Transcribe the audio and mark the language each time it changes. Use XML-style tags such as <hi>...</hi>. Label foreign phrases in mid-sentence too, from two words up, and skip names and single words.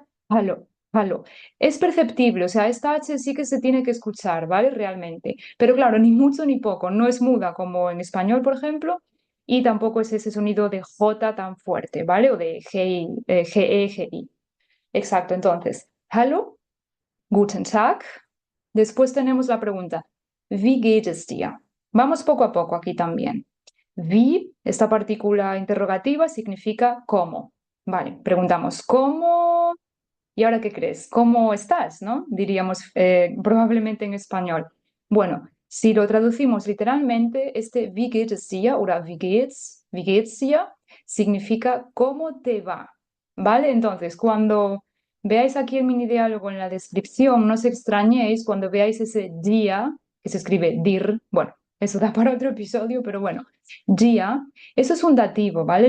<de>Halo, halo.</de> <es>Es perceptible, o sea, esta H sí que se tiene que escuchar, ¿vale? Realmente. Pero claro, ni mucho ni poco. No es muda como en español, por ejemplo, y tampoco es ese sonido de J tan fuerte, ¿vale? O de G, GE, GI. Exacto, entonces,</es> <de>hallo, guten Tag.</de> <es>Después tenemos la pregunta,</es> <de>wie geht es dir?</de> <es>Vamos poco a poco aquí también. Wie, esta partícula interrogativa, significa cómo. Vale, preguntamos cómo. ¿Y ahora qué crees? ¿Cómo estás? ¿No? Diríamos probablemente en español. Bueno, si lo traducimos literalmente, este</es> <de>wie geht es dir</de> <es>o</es> <de>wie geht's dir</de> <es>significa ¿cómo te va? ¿Vale? Entonces, cuando veáis aquí el mini diálogo en la descripción, no os extrañéis cuando veáis ese día, que se escribe dir, bueno, eso da para otro episodio, pero bueno, día, eso es un dativo, ¿vale?</es>